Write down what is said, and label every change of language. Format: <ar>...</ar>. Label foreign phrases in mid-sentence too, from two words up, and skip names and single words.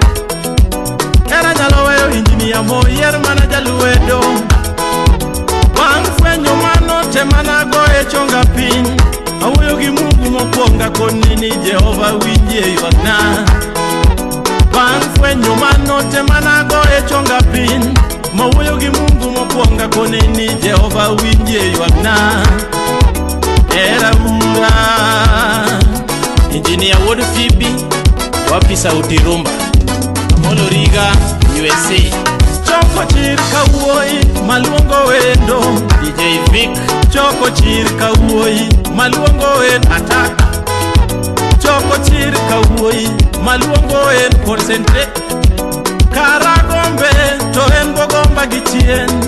<luo>Era nyalo weyo injinia moyer mana jaluedo Bang fwenyo mano te mana goe chonga piny Awuoyo gi Mungu mokwonga koni ni Jehova winje ywakna Bang fwenyo mano te mana goe chonga piny Mawuoyo gi Mungu mokwonga koni ni Jehova winje ywakna Era ura Engineer Wood Phoebe</luo> <sw>Wapi sauti</sw> <luo>rumba Molo Riga USA Choko chir kawuoi maluongo wendo DJ Vic Choko chir kawuoi maluongo wendo Attack Choko chir kawuoi maluongo wendo Concentrate Karagombe to en bogomba gichien</luo>